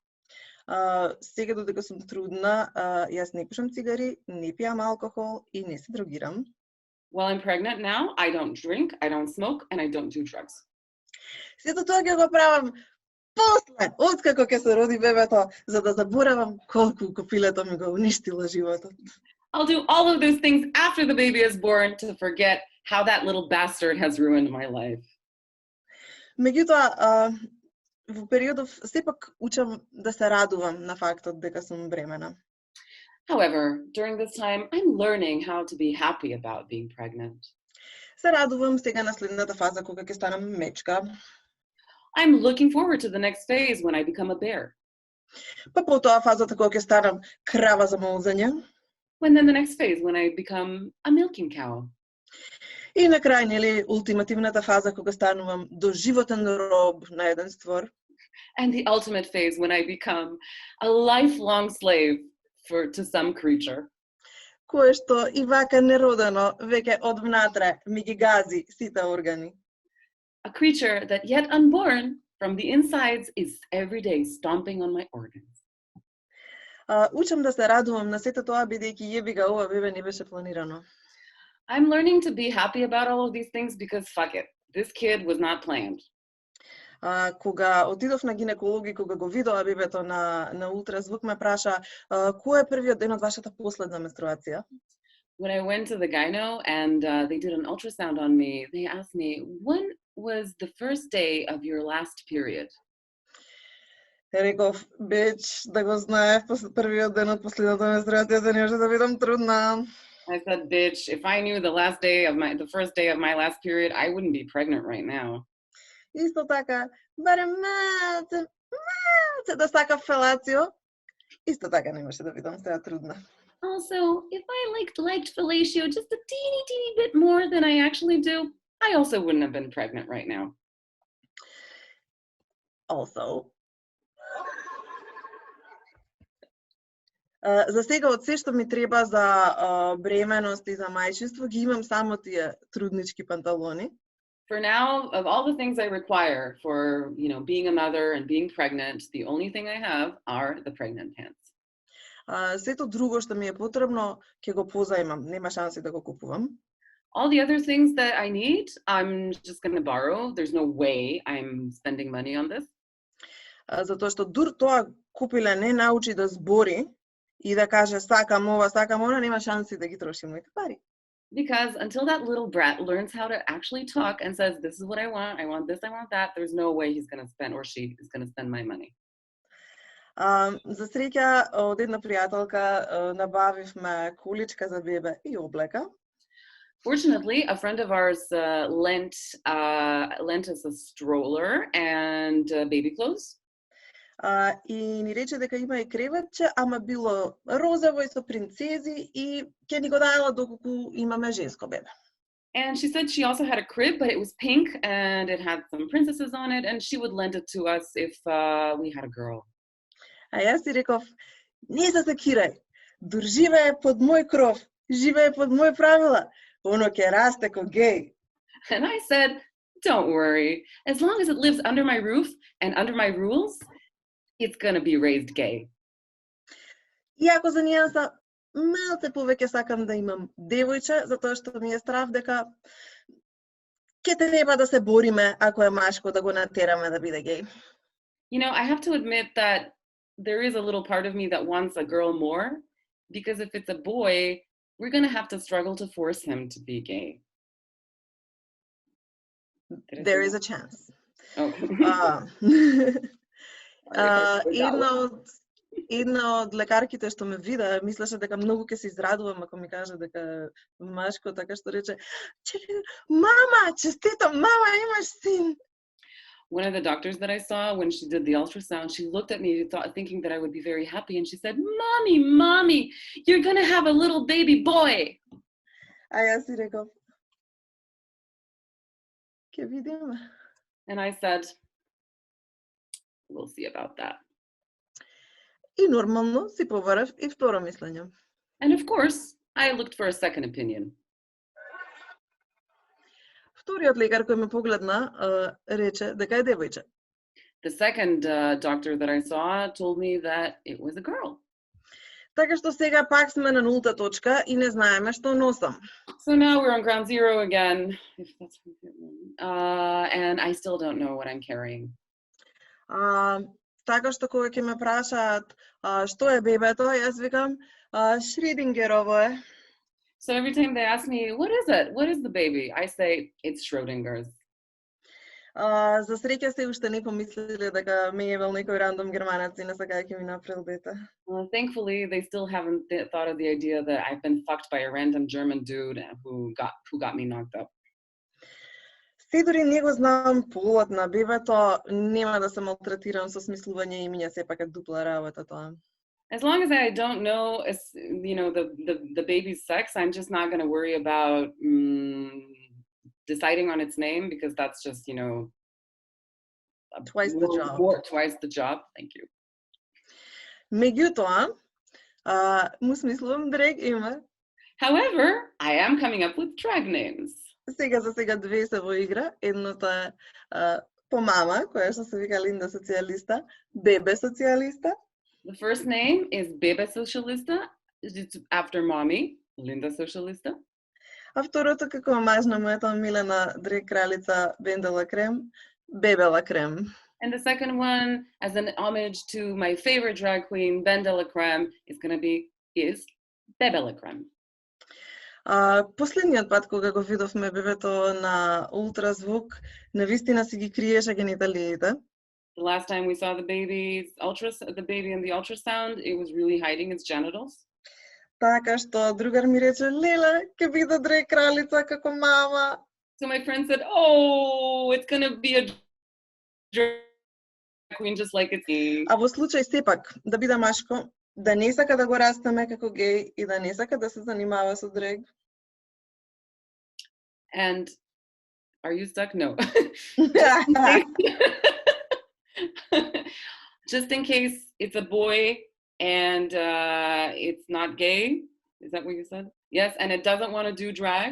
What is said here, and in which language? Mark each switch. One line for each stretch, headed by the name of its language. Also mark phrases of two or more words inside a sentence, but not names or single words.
Macedonian: Сега додека сум трудна, јас не пушам цигари, не пијам алкохол и не се дрогирам.
English: While I'm pregnant now, I don't drink, I don't smoke, and I don't do drugs.
Macedonian: Сето тоа ќе го правам после, откако ќе се роди бебето, за да заборавам колку копилето ми го уништило животот.
English: I'll do all of those things after the baby is born to forget how that little bastard has ruined my life.
Macedonian: Меѓутоа, во периодов сепак учам да се радувам на фактот дека сум бремена.
English: However, during this time, I'm learning how to be happy about being pregnant.
Macedonian: Се радувам сега на следната фаза кога ќе станам мечка.
English: I'm looking forward to the next phase when I become a bear.
Macedonian: Па потоа фазата кога ќе станам крава за молзање.
English: And then the next phase when I become a milking cow.
Macedonian: И на крај, нели, ултимативната фаза кога станувам доживотен роб на еден створ.
English: And the ultimate phase when I become a lifelong slave to some creature.
Macedonian: Кое што и вака неродено веќе од внатре ми ги гази сите органи.
English: A creature that yet unborn from the insides is every day stomping on my organs.
Macedonian: Учам да се радувам на сето тоа бидејќи јебига ова бебе не беше планирано.
English: I'm learning to be happy about all of these things because fuck it, this kid was not planned.
Macedonian: Кога отидов на гинеколог и кога го видоа бебето на ултразвук, ме праша кој е првиот ден од вашата последна менструација?
English: When I went to the gyno and they did an ultrasound on me, they asked me, when was the first day of your last period?
Macedonian: Реков, бич, да го знаев, првиот ден од последната менструација се немаше да бидам трудна.
English: I said, bitch, if I knew the first day of my last period, I wouldn't be pregnant right now.
Macedonian: Исто така, барем малце да сакав фелацио, исто така немаше да бидам сега трудна.
English: Also, if I liked fellatio just a teeny bit more than I actually do, I also wouldn't have been pregnant right now. Also,
Macedonian: за сега од се што ми треба за бременост и за мајчинство, ги имам само тие труднички панталони.
English: For now, of all the things I require for, being a mother and being pregnant, the only thing I have are the pregnant pants.
Macedonian: Сето друго што ми е потребно, ќе го позајмам, нема шанси да го купувам.
English: All the other things that I need, I'm just going to borrow. There's no way I'm spending money on this.
Macedonian: Затоа што дур тоа купиле не научи да збори и да каже сакам ова, сакам она, нема шанси да ги трошим моите пари.
English: Because until that little brat learns how to actually talk and says, this is what I want this, I want that, there's no way he's going to spend, or she is going to spend my money.
Macedonian: За среќа, од една пријателка набавивме количка за бебе и облека.
English: Fortunately, a friend of ours lent us a stroller and baby clothes.
Macedonian: И ни рече дека има и креветче, ама било розово и со принцези и ќе ни го дадела доколку имаме женско бебе.
English: And she said she also had a crib, but it was pink and it had some princesses on it, and she would lend it to us if we had a girl.
Macedonian: А јас си реков, не се секирај, дур живее под мој кров, живее под мој правила, оно ќе расте ко геј.
English: And I said, don't worry, as long as it lives under my roof and under my rules, it's going to be raised gay.
Macedonian: Иако за нијанса малце повеќе сакам да имам девојче, затоа што ми е страв дека ќе треба да се бориме ако е машко да го натераме да биде геј.
English: I have to admit that there is a little part of me that wants a girl more, because if it's a boy, we're going to have to struggle to force him to be gay. There is a chance. Oh.
Macedonian: Една од лекарките што ме вида, мислеше дека многу ќе се израдувам ако ми каже дека машко, така што рече, мама, честито, мама, имаш син.
English: One of the doctors that I saw, when she did the ultrasound, she looked at me thinking that I would be very happy, and she said, Mommy, you're going to have a little baby boy.
Macedonian: А јас си реков, ќе видиме.
English: And I said, we'll see about that.
Macedonian: И нормално си побарав и второ мислење.
English: And of course, I looked for a second opinion.
Macedonian: Вториот лекар кој ме погледна рече дека е девојче.
English: The second doctor that I saw told me that it was a girl.
Macedonian: Така што сега пак сме на нулта точка и не знаеме што носам.
English: So now we're on ground zero again, and I still don't know what I'm carrying.
Macedonian: Така што кога ќе ме прашаат што е бебето, јас викам Шридингерово е.
English: So every time they ask me, what is it? What is the baby? I say, it's Schrodinger's.
Macedonian: За среќа се уште не помислиле дека ме евел некој рандом германец и не сакаја ќе ми направил дете.
English: Thankfully, they still haven't thought of the idea that I've been fucked by a random German dude who got me knocked up.
Macedonian: Се дури не го знам полот на бебето, нема да се малтретирам со смислување имиња, сепак е дупла работа тоа.
English: As long as I don't know, the baby's sex, I'm just not going to worry about deciding on its name, because that's just, twice the job. Twice the job. Thank you.
Macedonian: Меѓутоа, му смислувам дрег име.
English: However, I am coming up with drag names.
Macedonian: За сега две се во игра. Едното е по мама, која што се вика Линда Социалиста, Бебе Социалиста.
English: The first name is Bebe Socialista. It's after mommy, Linda Socialista.
Macedonian: А второто како мажна мојата милена дрек кралица Бендела Крем, Бебела Крем.
English: And the second one, as an homage to my favorite drag queen, Bendela Creme, is Bebela Creme.
Macedonian: Последниот пат кога го видовме бебето на ултразвук, навистина си ги криеше гениталиите.
English: The last time we saw the baby in the ultrasound, it was really hiding its genitals.
Macedonian: Така што другар ми рече, леле, ќе биде драг кралица како мама.
English: So my friend said, oh, it's gonna be a drag queen just like it's me.
Macedonian: А во случај сепак да биде машко, да не сака да го растеме како геј и да не сака да се занимава со драг.
English: And are you stuck? No. Just in case it's a boy and it's not gay. Is that what you said? Yes, and it doesn't want to do drag.